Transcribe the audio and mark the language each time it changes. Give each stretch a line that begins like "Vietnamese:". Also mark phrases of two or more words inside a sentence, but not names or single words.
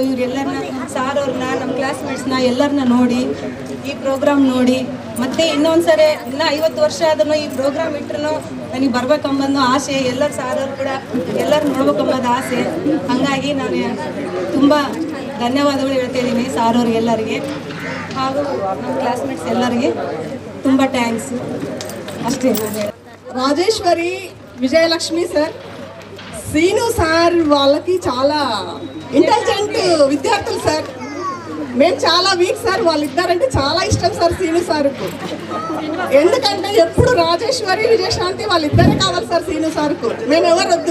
Kannada: ಇವರೆಲ್ಲರನ್ನ, ಸಾರವ್ರನ್ನ, ನಮ್ಮ ಕ್ಲಾಸ್ಮೇಟ್ಸ್ನ ಎಲ್ಲರನ್ನ ನೋಡಿ, ಈ ಪ್ರೋಗ್ರಾಮ್ ನೋಡಿ, ಮತ್ತು ಇನ್ನೊಂದು ಸರಿ ಇನ್ನೂ 50 ವರ್ಷ ಆದ್ರೂ ಈ ಪ್ರೋಗ್ರಾಮ್ ಇಟ್ಟರು ನನಗೆ ಬರ್ಬೇಕಂಬಂದು ಆಸೆ. ಎಲ್ಲರೂ ಸಾರವ್ರು ಕೂಡ ಎಲ್ಲರೂ ನೋಡ್ಬೇಕಂಬದು ಆಸೆ. ಹಾಗಾಗಿ ನಾನು ತುಂಬ ಧನ್ಯವಾದಗಳು ಹೇಳ್ತಾಯಿದ್ದೀನಿ ಸಾರವ್ರಿಗೆಲ್ಲರಿಗೆ, ಹಾಗೂ ನಮ್ಮ ಕ್ಲಾಸ್ಮೇಟ್ಸ್ ಎಲ್ಲರಿಗೆ ತುಂಬ ಥ್ಯಾಂಕ್ಸ್. అష్టే.
Telugu: రాజేశ్వరి, విజయలక్ష్మి సార్, సీను సార్ వాళ్ళకి చాలా ఇంటెలిజెంట్ విద్యార్థులు సార్. మేము చాలా వీక్ సార్, వాళ్ళిద్దరంటే చాలా ఇష్టం సార్ సీను సార్కు. ఎందుకంటే ఎప్పుడు రాజేశ్వరి, విజయశాంతి వాళ్ళిద్దరే కావాలి సార్ సీను సార్కు, మేము ఎవరు వద్దు.